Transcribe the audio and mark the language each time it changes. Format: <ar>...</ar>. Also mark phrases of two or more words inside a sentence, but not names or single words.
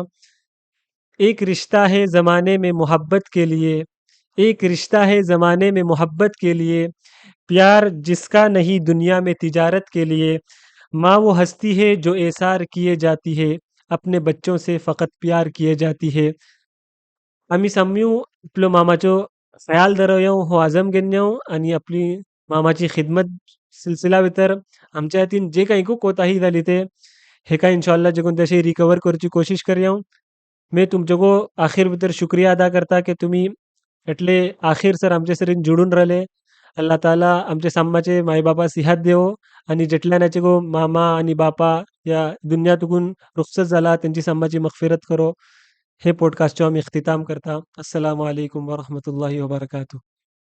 <ur>ایک رشتہ ہے زمانے میں محبت کے لیے ایک رشتہ ہے زمانے میں محبت کے لیے پیار جس کا نہیں دنیا میں تجارت کے لیے ماں وہ ہستی ہے جو ایثار کیے جاتی ہے اپنے بچوں سے فقط پیار کیے جاتی ہے.</ur> <kok>आम्ही साम्यूं आपलो मामाचो ख्याल दवरयो हो आजम घेवं आणि आपली मामाची खिदमत सिलसिला भितर आमच्या हातीन जे काही कोताही जाली ते हेका इन्शाअल्लाह जे कोणते अशी रिकवर करची कोशिश करया. मैं तुमचो आखिर भितर</kok> <ur>شکریہ ادا</ur> <kok>करता की तुम्ही एटले आखिर सर आमचे सरीन जुडून राहिले. अल्लाह ताला आमचे साम्माचे माय बापा सिहात देवो आणि जेटल्यानाचे गो मामा आणि बापा या दुनियातून रुखसत झाला त्यांची साम्माची मगफिरत करो. हे पॉडकास्टचो आम्ही इख्तिताम करता.</kok> <ar>السلام عليكم ورحمة الله وبركاته.</ar>